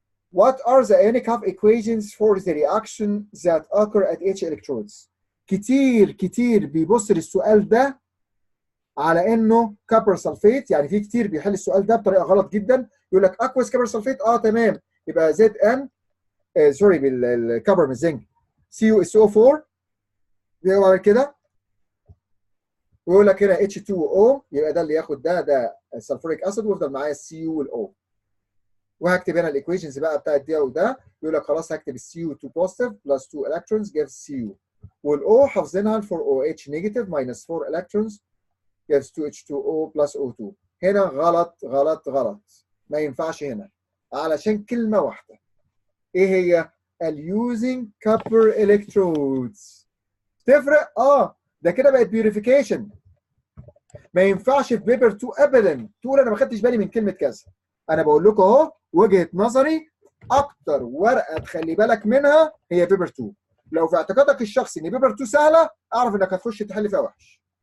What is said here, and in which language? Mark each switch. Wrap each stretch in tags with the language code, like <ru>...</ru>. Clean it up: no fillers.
<en>What are the ionic half equations for the reaction that occur at each electrodes؟</en> <ar>كتير بيبص للسؤال ده على انه copper sulfate، يعني في كتير بيحل السؤال ده بطريقه غلط جدا، يقول لك</ar> <en>aqueous copper sulfate</en> <ar>تمام، يبقى ZN سوري بالكبر من الزنك CuSO4، بيعمل كده ويقول لك هنا H2O، يبقى ده اللي ياخد ده السلفوريك اسيد ويفضل معايا الCu والO. وهكتب هنا الايكويشنز بقى بتاعت ده وده، يقول لك خلاص هكتب</ar> <en>الCu 2 positive plus 2 electrons gives Cu،</en> <ar>والO حافظينها</ar> <en>4OH negative minus 4 electrons gives 2H2O plus O2.</en> <ar>هنا غلط، ما ينفعش هنا علشان كلمة واحدة. ايه هي؟</ar> <en>using copper electrodes.</en> <ar>تفرق؟ ده كده بقت بيوريفيكيشن. ما ينفعش في بيبر 2 ابدا تقول انا ما خدتش بالي من كلمه كذا. انا بقول لكم اهو وجهه نظري، اكتر ورقه تخلي بالك منها هي بيبر 2. لو في اعتقادك الشخصي ان بيبر 2 سهله اعرف انك هتخش تحل فيها وحش.</ar>